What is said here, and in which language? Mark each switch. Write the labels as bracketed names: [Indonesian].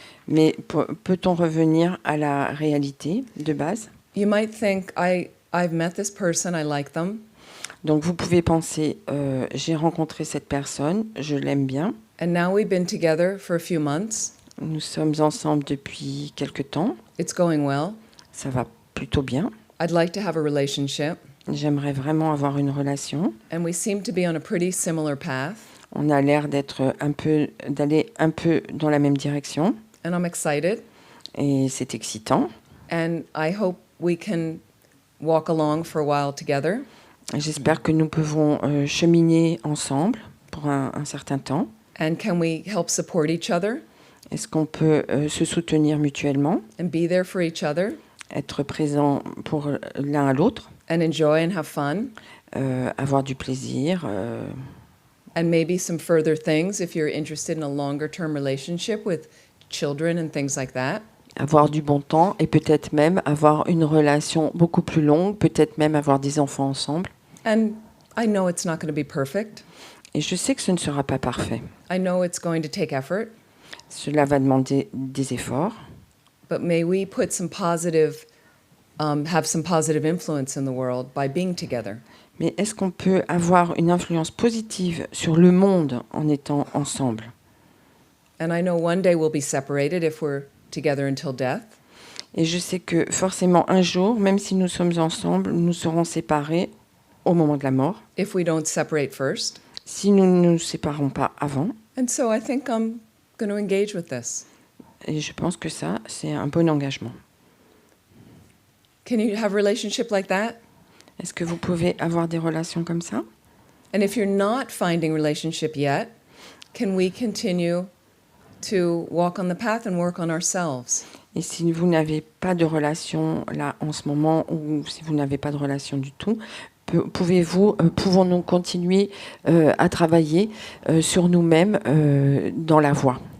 [French] Mais peut-on revenir à la réalité de base? [English] You might think, I've met this person, I like them. [French] Donc, vous pouvez penser, j'ai rencontré cette personne, je l'aime bien. [English] And now we've been together for a few months. [French] Nous sommes ensemble depuis quelque temps. [English] It's going well. [French] Ça va plutôt bien. [English] I'd like to have a relationship. [French] J'aimerais vraiment avoir une relation. [English] And we seem to be on a pretty similar path. [French] On a l'air d'aller un peu dans la même direction. [English] And I'm excited. [French] Et c'est excitant. [English] And I hope we can walk along for a while together. [French] J'espère que nous pouvons cheminer ensemble pour un certain temps. [English] And can we help support each other? [French] Est-ce qu'on peut se soutenir mutuellement, [English] And be there for each other? [French] être présent pour l'un à l'autre, [English] And enjoy and have fun? [French] avoir du plaisir, [English] And maybe some further things if you're interested in a longer term relationship with children and things like that. [French] avoir du bon temps et peut-être même avoir une relation beaucoup plus longue, peut-être même avoir des enfants ensemble. [English] And I know it's not going to be perfect. [French] Et je sais que ce ne sera pas parfait. [English] I know it's going to take effort. [French] Cela va demander des efforts. [English] But may we put some positive, have some positive influence in the world by being together. [French] Mais est-ce qu'on peut avoir une influence positive sur le monde en étant ensemble? [English] And I know one day we'll be separated if we're together until death. [French] Et je sais que forcément un jour, même si nous sommes ensemble, nous serons séparés au moment de la mort, [English] If we don't separate first. [French] si nous ne nous séparons pas avant. [English] And so I think I'm going to engage with this. [French] Et je pense que ça, c'est un bon engagement. [English] Can you have a relationship like that? [French] Est-ce que vous pouvez avoir des relations comme ça? [English] And if you're not finding relationship yet, can we continue to walk on the path and work on ourselves? [French] Et si vous n'avez pas de relation là en ce moment, ou si vous n'avez pas de relation du tout, pouvons-nous continuer à travailler sur nous-mêmes dans la voie